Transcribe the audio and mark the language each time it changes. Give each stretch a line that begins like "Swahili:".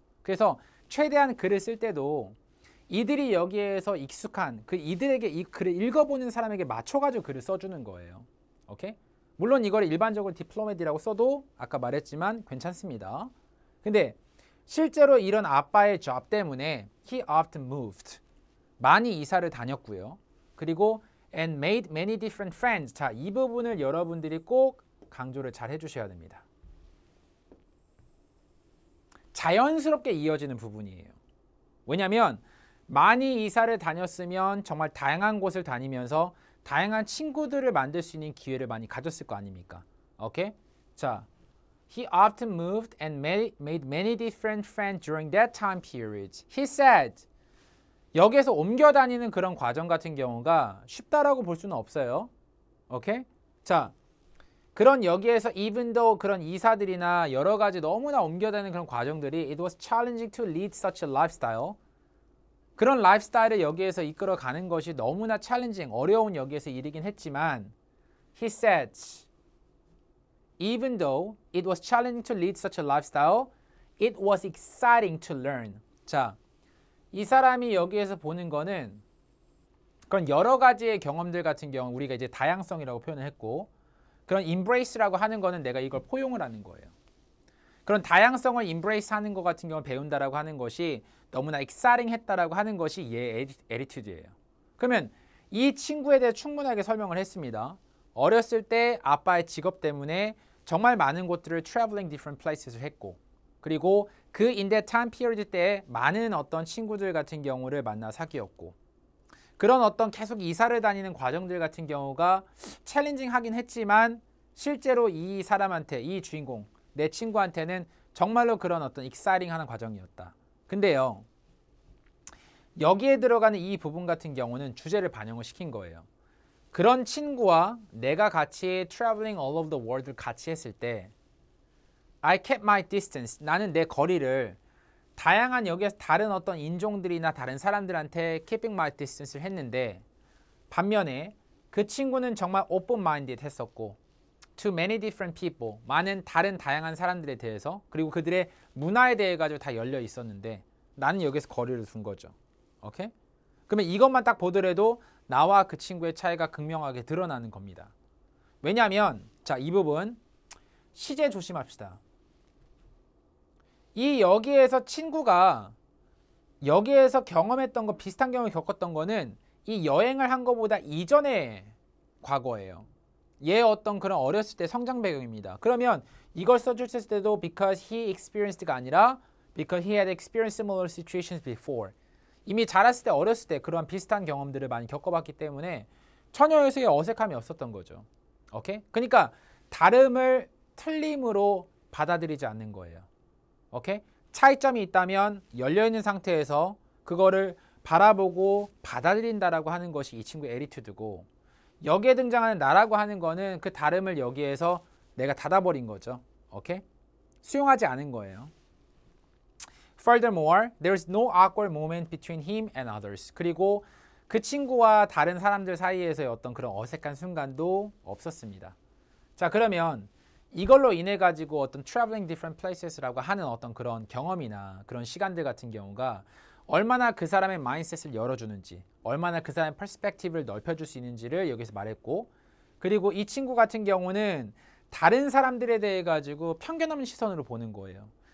Korean: 그래서 최대한 글을 쓸 때도 이들이 여기에서 익숙한 그 이들에게 이 글을 읽어보는 사람에게 맞춰가지고 글을 써주는 거예요. 오케이? 물론 이걸 일반적으로 디플로맷이라고 써도 아까 말했지만 괜찮습니다. 근데 실제로 이런 아빠의 job 때문에
English: he often moved.
Korean: 많이 이사를 다녔고요. 그리고
English: and made many different friends.
Korean: 자, 이 부분을 여러분들이 꼭 강조를 잘 해주셔야 됩니다. 자연스럽게 이어지는 부분이에요. 왜냐하면 많이 이사를 다녔으면 정말 다양한 곳을 다니면서 다양한 친구들을 만들 수 있는 기회를 많이 가졌을 거 아닙니까? 오케이?
English: 자, he often moved and made many different friends during that time period. He said,
Korean: 여기에서 옮겨 다니는 그런 과정 같은 경우가 쉽다라고 볼 수는 없어요. 오케이? 자, 그런 여기에서
English: even though
Korean: 그런 이사들이나 여러 가지 너무나 옮겨 다니는 그런 과정들이
English: it was challenging to lead such a lifestyle.
Korean: 그런 라이프스타일을 여기에서 이끌어 가는 것이 너무나 챌린징, 어려운 여기에서 일이긴 했지만
English: he said, even though it was challenging to lead such a lifestyle, it was exciting to learn.
Korean: 자, 이 사람이 여기에서 보는 거는 그런 여러 가지의 경험들 같은 경우 우리가 이제 다양성이라고 표현을 했고 그런 embrace라고 하는 거는 내가 이걸 포용을 하는 거예요. 그런 다양성을 embrace 하는 것 같은 경우 배운다라고 하는 것이 너무나 exciting 했다라고 하는 것이 얘의 attitude예요. 그러면 이 친구에 대해 충분하게 설명을 했습니다. 어렸을 때 아빠의 직업 때문에 정말 많은 곳들을
English: traveling different places
Korean: 를 했고 그리고 그
English: in that time period
Korean: 때 많은 어떤 친구들 같은 경우를 만나 사귀었고 그런 어떤 계속 이사를 다니는 과정들 같은 경우가 챌린징하긴 했지만 실제로 이 사람한테 이 주인공 내 친구한테는 정말로 그런 어떤 익사이팅하는 과정이었다. 근데요. 여기에 들어가는 이 부분 같은 경우는 주제를 반영을 시킨 거예요. 그런 친구와 내가 같이
English: traveling all over the world를
Korean: 같이 했을 때
English: I kept my distance.
Korean: 나는 내 거리를 다양한 여기에서 다른 어떤 인종들이나 다른 사람들한테
English: keeping my distance
Korean: 를 했는데 반면에 그 친구는 정말 open-minded 했었고
English: to many different people.
Korean: 많은 다른 다양한 사람들에 대해서 그리고 그들의 문화에 대해 가지고 다 열려 있었는데 나는 여기서 거리를 둔 거죠. 오케이? 그러면 이것만 딱 보더라도 나와 그 친구의 차이가 극명하게 드러나는 겁니다. 왜냐하면 자, 이 부분 시제 조심합시다. 이 여기에서 친구가 여기에서 경험했던 거 비슷한 경험을 겪었던 거는 이 여행을 한 거보다 이전의 과거예요. 얘의 어떤 그런 어렸을 때 성장 배경입니다. 그러면 이걸 써줬을 때도
English: because he experienced가
Korean: 아니라
English: because he had experienced similar situations before.
Korean: 이미 자랐을 때 어렸을 때 그러한 비슷한 경험들을 많이 겪어봤기 때문에 전혀 여기서의 어색함이 없었던 거죠. 오케이? 그러니까 다름을 틀림으로 받아들이지 않는 거예요. 오케이? 차이점이 있다면 열려있는 상태에서 그거를 바라보고 받아들인다라고 하는 것이 이 친구의 에티튜드고, 여기에 등장하는 나라고 하는 거는 그 다름을 여기에서 내가 닫아버린 거죠. 오케이? 수용하지 않은 거예요.
English: Furthermore, there's no awkward moment between him and others.
Korean: 그리고 그 친구와 다른 사람들 사이에서의 어떤 그런 어색한 순간도 없었습니다. 자, 그러면 이걸로 인해 가지고 어떤
English: traveling different places
Korean: 라고 하는 어떤 그런 경험이나 그런 시간들 같은 경우가 얼마나 그 사람의 마인드셋을 열어주는지, 얼마나 그 사람의 퍼스펙티브를 넓혀줄 수 있는지를 여기서 말했고, 그리고 이 친구 같은 경우는 다른 사람들에 대해 가지고 편견 없는 시선으로 보는 거예요.